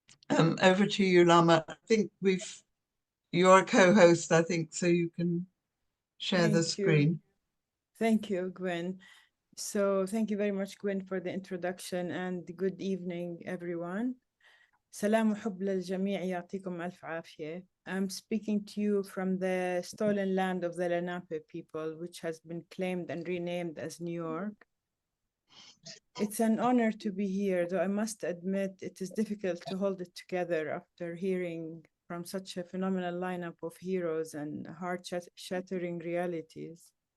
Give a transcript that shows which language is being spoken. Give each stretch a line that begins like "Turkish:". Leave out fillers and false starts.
English: Over to you, Lama. I think you're a co-host, I think, so you can share the screen. Thank you, Gwen. So thank you very much, Gwen, for the introduction, and good evening, everyone.
Arabic: سلام وحب للجميع يعطيكم ألف عافية.
English: I'm speaking to you from the stolen land of the Lenape people, which has been claimed and renamed as New York. It's an honor to be here, though I must admit it is difficult to hold it together after hearing from such a phenomenal lineup of heroes and heart-shattering realities.